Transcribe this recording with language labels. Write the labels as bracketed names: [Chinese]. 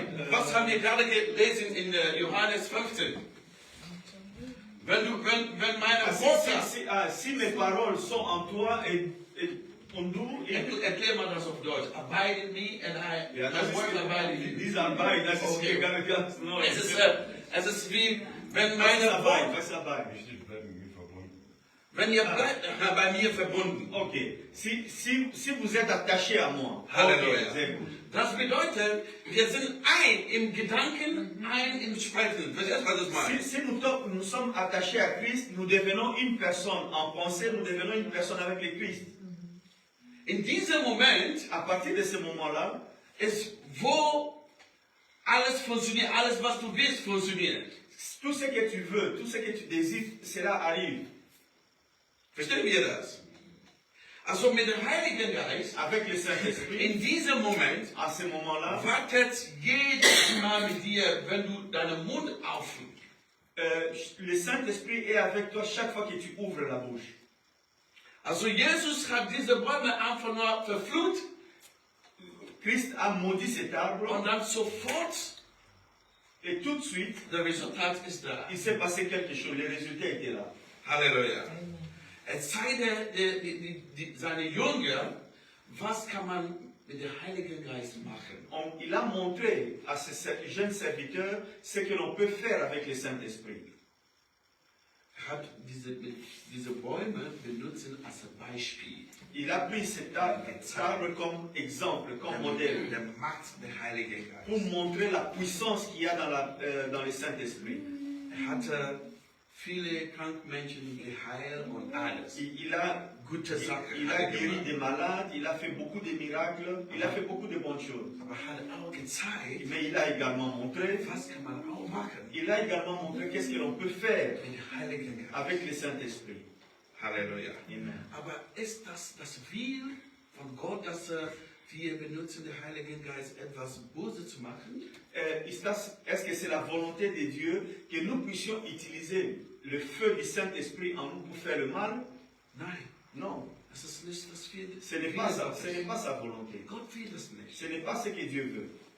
[German] Was haben wir gerade gelesen in Johannes 15? Wenn meine Worte, [French] Si mes paroles sont en toi et en nous, [German] erklär mal das auf Deutsch. [English] Abide in me and [German] ja, [English] my words abide in you. [German] diese Arbeit, das ist Okay. ganz neu. Es ist wie, wenn Was ist meine Arbeit? Worte, Was ist Arbeit? Wichtig bleiben mit mir verbunden. wenn ihr bleibt bei mir verbunden. Ok. [French] Si vous êtes attaché à moi. [German] Halleluja. Ok, sehr gut. Das bedeutet, wir sind ein im Gedanken, ein im Sprechen. Verstehst du, was das meint? [French] Si nous sommes attachés à Christ, nous devenons une personne. En pensée, nous devenons une personne avec le Christ. [German] In diesem Moment [French] À partir de ce moment-là, [German] ist, wo alles funktioniert, alles was du willst, funktioniert. [French] tout ce que tu veux, tout ce que tu désires, cela arrive. [German] Verstehen wir das? Also mit dem Heiligen Geist, [French] Avec le Saint-Esprit, [German] in diesem Moment, [French] à ce moment-là, [German] wartet jedes Mal mit dir, wenn du deinen Mund aufmachst. [French] le Saint-Esprit est avec toi chaque fois que tu ouvres la bouche. [German] Also Jesus hat diese Bäume einfach nur verflucht [French] Christ a maudit cet arbre [German] und dann sofort, [French] et tout de suite, [German] der Resultat ist da. [French] il s'est passé quelque chose. Le résultat était là. [German] Halleluja. Es sei seine Jünger, was kann man mit dem Heiligen Geist machen? [French] Il a montré à ces jeunes serviteurs ce que l'on peut faire avec le Saint-Esprit. [German] Hat diese Bäume benutzen als Beispiel. [French] Il a pris cet arbre comme exemple, comme modèle, [German] Der Macht der Heiligen Geist. [French] pour montrer la puissance qu'il y a dans le Saint-Esprit. [German] Hatte viele Krankmenschen geheilt und alles. [French] Il a [German] Gute Sachen. [French] il a guéri des malades, il a fait beaucoup de miracles, il a fait beaucoup de bonnes choses. [German] Aber hat auch gezeigt, [French] Mais il a également montré, [German] was kann man auch machen [French] il a également montré qu'est-ce que l'on peut faire [German] mit dem Heiligen Geist. [French] avec le Saint-Esprit. [German] Halleluja. Amen. Aber ist das Will von Gott, dass wir benutzen den Heiligen Geist, etwas Böses zu machen? [French] Est-ce que c'est la volonté de Dieu que nous puissions utiliser le feu du Saint-Esprit en nous pour faire le mal? [German] Nein, [French] Non, [German] das ist nicht, was wir [French] ce n'est pas ça, ce n'est pas sa volonté. [German] Gott will das nicht. [French] Ce n'est pas ce que Dieu veut.